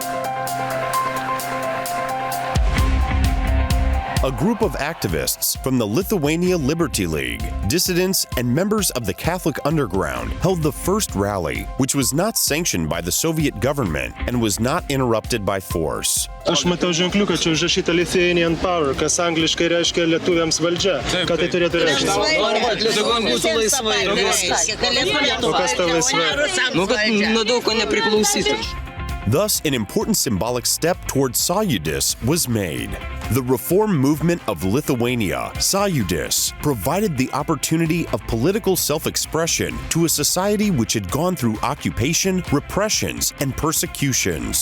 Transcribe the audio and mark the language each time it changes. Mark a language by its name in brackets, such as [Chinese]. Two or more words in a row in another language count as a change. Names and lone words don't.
[English] A group of activists from the Lithuania Liberty League, dissidents, and members of the Catholic Underground held the first rally, which was not sanctioned by the Soviet government and was not interrupted by force. [Lithuanian] Aš matau ženkliuką, čia užrašyta [English] Lithuanian Power, [Lithuanian] kas angliškai reiškia lietuviams valdžia. Ką tai turėtų reikšti? O kas ta laisvė? Nu, kad nuo daug ko nepriklausytų. [English] Thus, an important symbolic step towards Sąjūdis was made. The reform movement of Lithuania, Sąjūdis, provided the opportunity of political self-expression to a society which had gone through occupation, repressions, and persecutions.